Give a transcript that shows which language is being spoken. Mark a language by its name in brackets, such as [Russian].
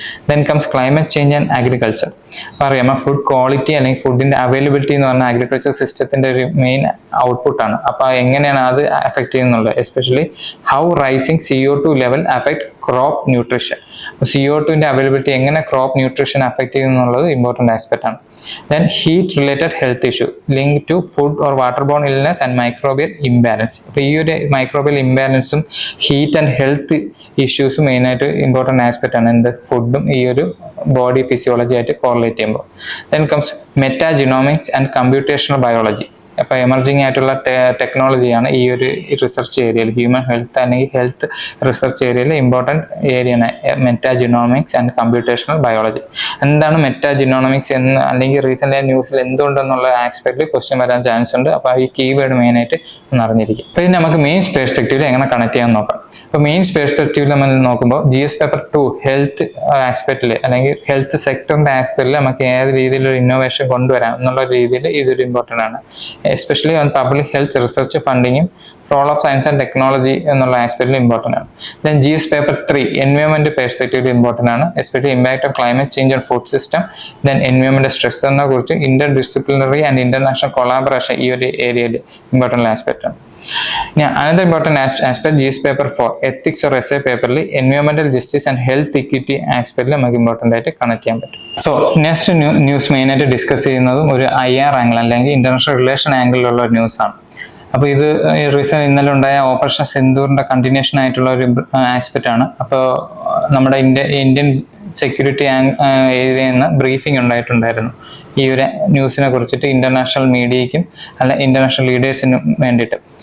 [English] Then comes climate change and agriculture. [Malayalam] അറിയാം food quality അല്ലെങ്കിൽ ഫുഡിന്റെ അവൈലബിലിറ്റി എന്ന് പറഞ്ഞാൽ അഗ്രികൾച്ചർ സിസ്റ്റത്തിന്റെ ഒരു മെയിൻ ഔട്ട്പുട്ടാണ്. അപ്പോൾ എങ്ങനെയാണ് അത് affect ചെയ്യുന്നുള്ളത്? [English] Especially how rising CO2 level affect crop nutrition. [Malayalam] അപ്പോൾ CO2ന്റെ അവൈലബിലിറ്റി എങ്ങനെ crop nutrition affect ചെയ്യുന്നുള്ളത് important aspect ആണ്. [English] Then heat related health issue linked to food or waterborne illness and microbial imbalance. [Malayalam] അപ്പോൾ ഈ ഒരു മൈക്രോബിയൽ ഇംബാലൻസും ഹീറ്റ് ആൻഡ് ഹെൽത്ത് ഇഷ്യൂസും മെയിനായിട്ട് important aspect ആണ്. എന്ത്? ഫുഡും ഈ ഒരു ബോഡി ഫിസിയോളജി ആയിട്ട് കോറിലേറ്റ് ചെയ്യുമ്പോൾ. [English] Then comes metagenomics and computational biology. [Malayalam] അപ്പോൾ എമർജിങ് ആയിട്ടുള്ള ടെക്നോളജിയാണ് ഈ ഒരു റിസർച്ച് ഏരിയയിൽ, ഹ്യൂമൻ ഹെൽത്ത് അല്ലെങ്കിൽ ഹെൽത്ത് റിസർച്ച് ഏരിയയിൽ ഇമ്പോർട്ടൻറ്റ് ഏരിയയാണ് മെറ്റാജിനോമിക്സ് ആൻഡ് കമ്പ്യൂട്ടേഷണൽ ബയോളജി. എന്താണ് മെറ്റാജിനോമിക്സ് എന്ന് അല്ലെങ്കിൽ റീസെൻ്റ് ന്യൂസിൽ എന്തുകൊണ്ടെന്നുള്ള ആസ്പെക്റ്റിൽ ക്വസ്റ്റ്യൻ വരാൻ ചാൻസ് ഉണ്ട്. അപ്പോൾ ഈ കീവേഡ് മെയിനായിട്ട് ഒന്ന് അറിഞ്ഞിരിക്കും. അപ്പോൾ ഇത് നമുക്ക് മെയിൻസ് പെർസ്പെക്റ്റീവിൽ എങ്ങനെ കണക്ട് ചെയ്യാൻ നോക്കാം. അപ്പോൾ മെയിൻസ് പെർസ്പെക്റ്റീവിൽ നമ്മൾ നോക്കുമ്പോൾ GS പേപ്പർ 2 ഹെൽത്ത് ആസ്പെക്റ്റിൽ അല്ലെങ്കിൽ ഹെൽത്ത് സെക്ടറിന്റെ ആസ്പെക്റ്റിൽ നമുക്ക് ഏത് രീതിയിലൊരു ഇന്നോവേഷൻ കൊണ്ടുവരാം എന്നുള്ള രീതിയിൽ ഇതൊരു ഇമ്പോർട്ടൻ്റ് ആണ്. Especially on public health research ഫണ്ടിങ്ങും role of science and technology എന്നുള്ള ആസ്പെക്റ്റിൽ ഇമ്പോർട്ടൻ്റ് ആണ്. Then GS paper 3 environment പെർസ്പെക്റ്റീവിൽ important ആണ്. [English] Especially impact of climate change on food system. [Malayalam] Then environment സ്ട്രെസ്സിനെ കുറിച്ച് Inter disciplinary and international collaboration ഈ ഒരു ഏരിയയിൽ important aspect ആണ്. [English] Another important aspect GS paper 4 ethics or essay പേപ്പറിൽ environmental justice and health equity [Malayalam] ആസ്പെക്റ്റിൽ നമുക്ക് important ആയിട്ട് connect ചെയ്യാൻ പറ്റും. സോ നെക്സ്റ്റ് ന്യൂസ് മെയിനായിട്ട് ഡിസ്കസ് ചെയ്യുന്നതും ഒരു IR ആംഗിൾ അല്ലെങ്കിൽ ഇന്റർനാഷണൽ റിലേഷൻ ആംഗിളിലുള്ള ഒരു ന്യൂസ് ആണ്. അപ്പോൾ ഇത് റീസെന്റ് ഇന്നലെ ഉണ്ടായ ഓപ്പറേഷൻ സിന്ദൂറിന്റെ കണ്ടിന്യൂഷൻ ആയിട്ടുള്ള ഒരു ആസ്പെക്റ്റ് ആണ്. അപ്പോൾ നമ്മുടെ ഇന്ത്യൻ സെക്യൂരിറ്റി ഏരിയയിൽ നിന്ന് ബ്രീഫിംഗ് ഉണ്ടായിട്ടുണ്ടായിരുന്നു ഈ ഒരു ന്യൂസിനെ കുറിച്ചിട്ട് ഇന്റർനാഷണൽ മീഡിയയ്ക്കും അല്ല ഇന്റർനാഷണൽ ലീഡേഴ്സിനും വേണ്ടിയിട്ട്.